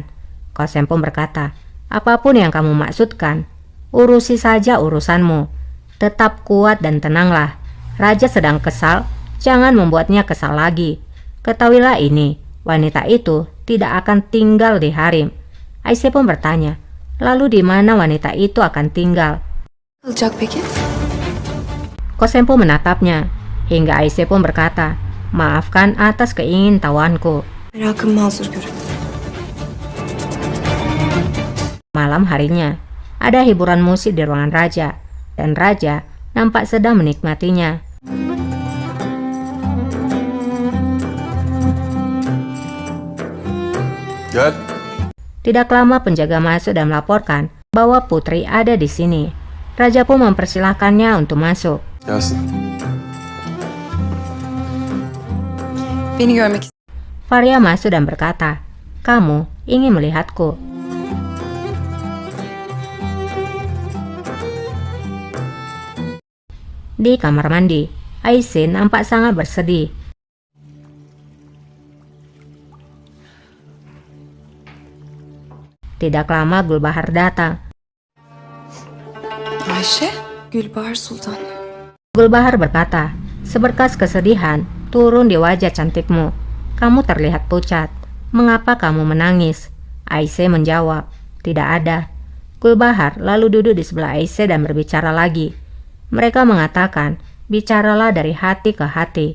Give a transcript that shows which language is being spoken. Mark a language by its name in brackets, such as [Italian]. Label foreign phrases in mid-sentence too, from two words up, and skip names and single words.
[Indonesian] Kosem pun berkata, apapun yang kamu maksudkan, urusi saja urusanmu. Tetap kuat dan tenanglah. Raja sedang kesal, jangan membuatnya kesal lagi. Ketahuilah ini, wanita itu tidak akan tinggal di harim. Ayşe pun bertanya, lalu di mana wanita itu akan tinggal? [Turkish] Kalacak peki? [Indonesian] Kosem pun menatapnya, hingga Ayşe pun berkata, maafkan atas keingintahuanku. [Turkish] Merakımı mazur görün. [Indonesian] Malam harinya, ada hiburan musik di ruangan raja, dan raja nampak sedang menikmatinya. Gel. Tidak lama penjaga masuk dan melaporkan bahwa putri ada di sini. Raja pun mempersilahkannya untuk masuk. Gelsin. [Turkish] Beni görmek [Indonesian] Faria masuk dan berkata, kamu ingin melihatku. Di kamar mandi, Ayşe nampak sangat bersedih. Tidak lama Gulbahar datang. Ayşe? Gülbahar Sultan. Gulbahar berkata, seberkas kesedihan turun di wajah cantikmu. Kamu terlihat pucat. Mengapa kamu menangis? Ayşe menjawab, tidak ada. Gulbahar lalu duduk di sebelah Ayşe dan berbicara lagi. Mereka mengatakan, bicaralah dari hati ke hati.